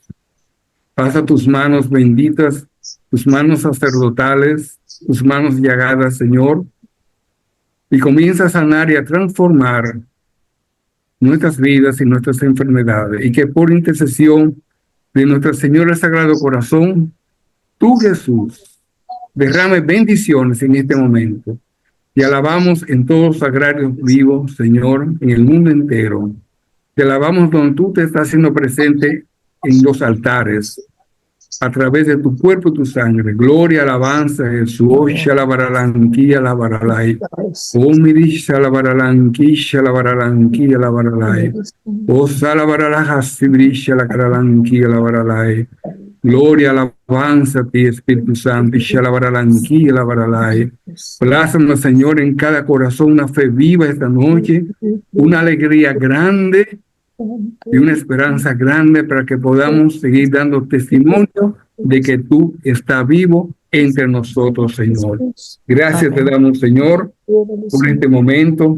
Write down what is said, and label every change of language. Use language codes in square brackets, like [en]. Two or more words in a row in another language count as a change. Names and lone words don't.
[es] Pasa tus manos benditas, tus manos sacerdotales, tus manos llagadas, Señor, y comienza a sanar y a transformar nuestras vidas y nuestras enfermedades, y que por intercesión de Nuestra Señora Sagrado Corazón, tú, Jesús, derrame bendiciones en este momento. Te alabamos en todos los sagrarios vivos, Señor, en el mundo entero. Te alabamos donde tú te estás haciendo presente en los altares, a través de tu cuerpo y tu sangre. Gloria, alabanza, Jesús. Oh, shalabaralanqui, alabaralai. Oh, miri, shalabaralanqui, shalabaralanqui, alabaralai. Oh, salabaralajasibri, shalakaralanqui, alabaralai. Gloria, alabanza a ti, Espíritu Santo. Y shalabaralanqui, alabaralai. Plázame, Señor, en cada corazón una fe viva esta noche, una alegría grande y una esperanza grande para que podamos seguir dando testimonio de que tú estás vivo entre nosotros, Señor. Gracias te damos, Señor, por este momento.